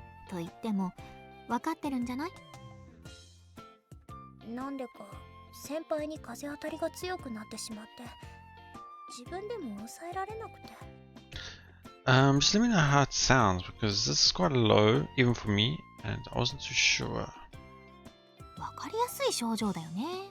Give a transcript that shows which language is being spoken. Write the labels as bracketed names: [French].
[Japanese] と言っても分かってるんじゃない？なんでか先輩に風当たりが強くなってしまって自分でも抑えられなくて。 [English] Just let me know how it sounds because this is quite low even for me and I wasn't too sure. [Japanese] 分かりやすい症状だよね。